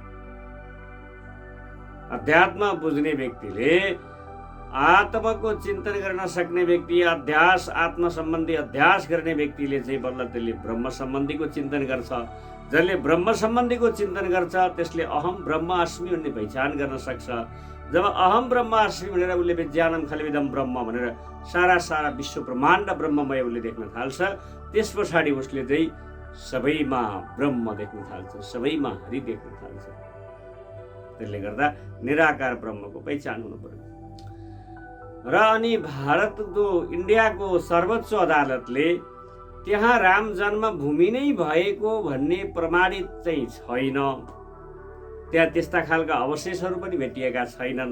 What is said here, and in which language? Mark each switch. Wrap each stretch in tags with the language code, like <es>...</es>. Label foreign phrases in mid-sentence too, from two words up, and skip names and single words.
<ne>अध्यात्म बुझ्ने व्यक्तिले, आत्मको चिन्तन गर्न सक्ने व्यक्ति, अध्यास, आत्म सम्बन्धी अध्यास गर्ने व्यक्तिले चाहिँ बल्ल त्यसले ब्रह्म सम्बन्धीको चिन्तन गर्छ। जसले ब्रह्म सम्बन्धीको चिन्तन गर्छ त्यसले</ne> <sa>अहम ब्रह्म अस्मि</sa> <ne>भन्ने पहिचान गर्न सक्छ। जब</ne> <sa>अहम ब्रह्म अस्मि</sa> <ne>भनेर उसले</ne> <sa>विज्ञानम खलविदम ब्रह्म</sa> <ne>भनेर सारा विश्व ब्रह्माण्ड ब्रह्ममय उसले देख्न थाल्छ, त्यस पछाडि उसले चाहिँ सबैमा ब्रह्म देख्न थाल्छ, सबैमा हरि देख्न थाल्छ। त्यसले गर्दा निराकार ब्रह्मको पहिचान हुनु पर्यो। र अनि भारतको, इन्डियाको सर्वोच्च अदालतले त्यहाँ राम जन्मभूमि नै भएको भन्ने प्रमाणित चाहिँ छैन, त्यहाँ त्यस्ता खालका अवशेषहरू पनि भेटिएका छैनन्।</ne>